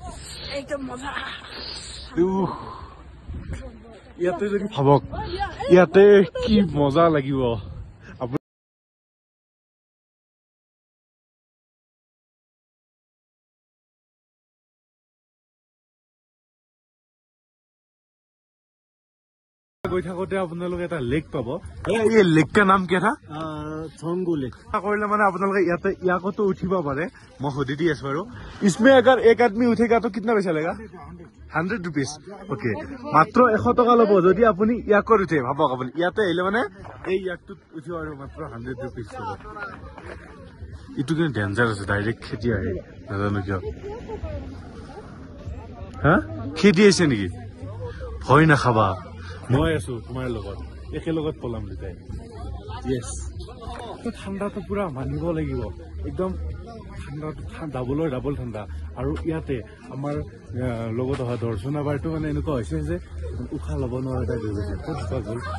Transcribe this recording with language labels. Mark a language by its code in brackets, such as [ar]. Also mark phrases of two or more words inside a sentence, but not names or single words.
[as] ইয়াতে যদি ভাবক ইয়াতে কি মজা লাগিব গৈ থাকোতে আপোনালোকে এটা লেক পাব এই লেকটাৰ নাম কি এটা छोंगू लेक কৰিলে মানে আপোনালোকে ইয়াতে ইয়াকতো উঠিব পাৰে মই সুধি দি আছো বাৰু [hi] इसमें अगर एक आदमी उठेगा तो कितना पैसा लेगा 100 रुपीज ओके [as] মাত্ৰ 100 টকা ল'ব যদি আপুনি ইয়াকত উঠে ভাবক আপুনি ইয়াতে আহিলে মানে এই ইয়াকটোত উঠিব আৰু মাত্ৰ 100 रुपीज ল'ব এইটো কিন্তু ডেঞ্জাৰ আছে ডাইৰেক্ট খেতি আহে নাজানো কিয় হা খেতি আহিছে নেকি ভয় নাখাবা মই আছো তোমাৰ লগত একেলগত পলাম দুটাই ইয়েছ ঠাণ্ডাটো পুৰা মানিব লাগিব একদম ঠাণ্ডাটো ডাবল ঠাণ্ডা আৰু ইয়াতে আমাৰ লগত অহা দৰ্শনা বাৰটো মানে এনেকুৱা হৈছে যে উশাহ ল'ব নোৱাৰা এটা হৈ গৈছে ক'ত গ'ল